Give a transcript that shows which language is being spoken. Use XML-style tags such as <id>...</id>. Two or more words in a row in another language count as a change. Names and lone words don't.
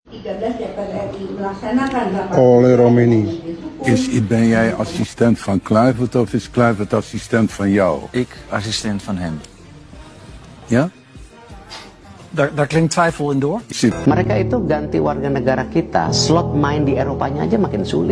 <id>13 DPR RI melaksanakan rapat Oleh Romeni.</id> <nl>Ben jij assistent van Kluivert of is Kluivert assistent van jou? Ik assistent van hem. Ja? Daar klinkt twijfel in door.</nl> <id>Mereka itu ganti warga negara kita, slot main di Eropanya aja makin sulit.</id>